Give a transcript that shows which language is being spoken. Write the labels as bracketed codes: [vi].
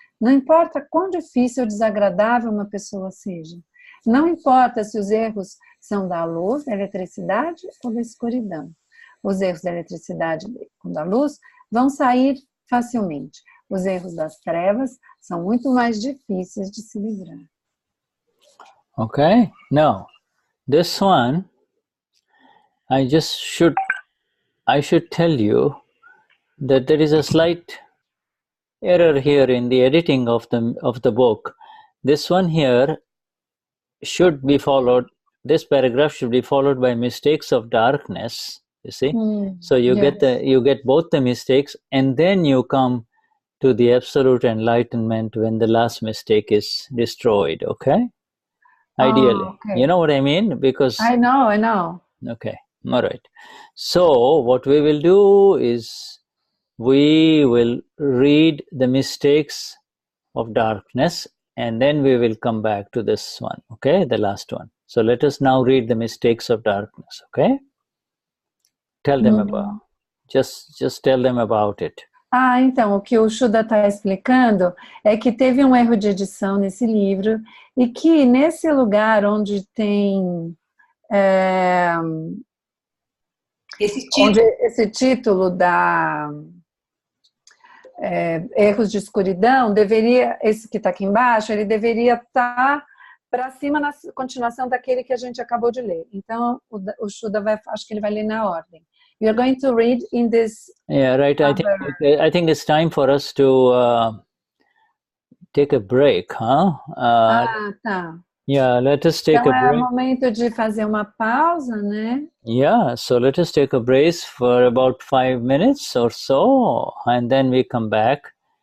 [pt] Não importa quão difícil ou desagradável uma pessoa seja, não importa se os erros são da luz, da eletricidade ou da escuridão. Os erros da eletricidade ou da luz vão sair facilmente. Os erros das trevas são muito mais difíceis de se livrar. [en] Okay, now this one I should tell you that there is a slight error here in the editing of the book. This one here should be followed, this paragraph should be followed by mistakes of darkness, you see. So you get both the mistakes, and then you come to the absolute enlightenment when the last mistake is destroyed. Okay. Ideally, okay. You know what I mean? Because I know. Okay, all right. So what we will do is we will read the mistakes of darkness, and then we will come back to this one, okay, the last one. So let us now read the mistakes of darkness, okay? Tell them about, just tell them about it. [pt] Então, o que o Shuddha está explicando é que teve um erro de edição nesse livro e que nesse lugar onde tem esse título da erros de escuridão, esse que está aqui embaixo, ele deveria estar para cima na continuação daquele que a gente acabou de ler. Então, o Shuddha acho que ele vai ler na ordem. [en] We are going to read in this. Yeah, right. I think it's time for us to take a break, huh? [pt] Tá. [en] Yeah, let us take a break. [pt] Então é o momento de fazer uma pausa, né? [en] Yeah, so let us take a break for about 5 minutes or so, and then we come back.